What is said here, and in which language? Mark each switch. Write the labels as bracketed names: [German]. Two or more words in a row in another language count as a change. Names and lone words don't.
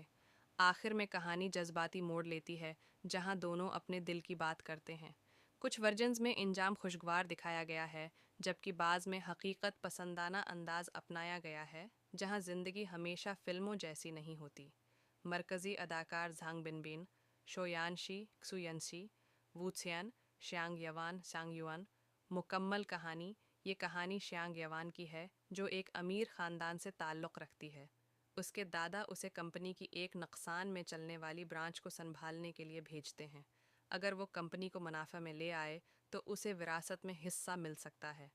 [Urdu] آخر میں کہانی جذباتی موڑ لیتی ہے، جہاں دونوں اپنے دل کی بات کرتے ہیں. کچھ ورژنز میں انجام خوشگوار دکھایا گیا ہے، جبکہ بعض میں حقیقت پسندانہ انداز اپنایا گیا ہے، جہاں زندگی ہمیشہ فلموں جیسی نہیں ہوتی. مرکزی اداکار ژانگ بنبن، شویانشی کسوینشی، ووتسیان، شیانگ یوان سانگ یوان. مکمل کہانی. یہ کہانی شیانگ یوان کی ہے، جو ایک امیر خاندان سے تعلق رکھتی ہے. اس کے دادا اسے کمپنی کی ایک نقصان میں چلنے والی برانچ کو سنبھالنے کے لیے بھیجتے ہیں. اگر وہ کمپنی کو منافع میں لے آئے تو اسے وراثت میں حصہ مل سکتا ہے.